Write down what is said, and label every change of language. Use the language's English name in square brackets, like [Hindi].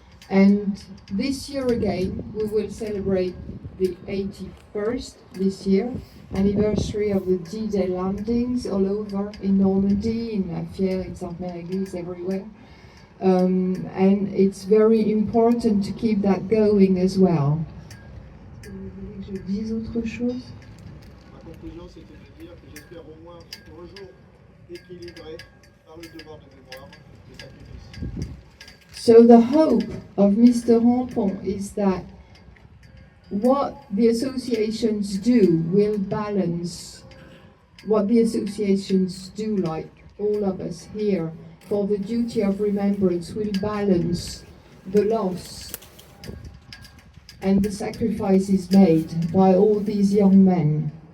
[English] And this year again, we will celebrate the 81st this year anniversary of the D-Day landings all over in Normandy, in La Fière, in Sainte-Mère-Église, everywhere. And it's very important to keep that going as well. [French] Je dis autre chose? Ma conclusion, c'était de dire que j'espère au moins un jour équilibré par le devoir de mémoire et sacrifice. [English] So the hope of Mr. Rampon is that what the associations do will balance what the associations do, like all of us here, for the duty of remembrance will balance the loss and the sacrifices made by all these young men.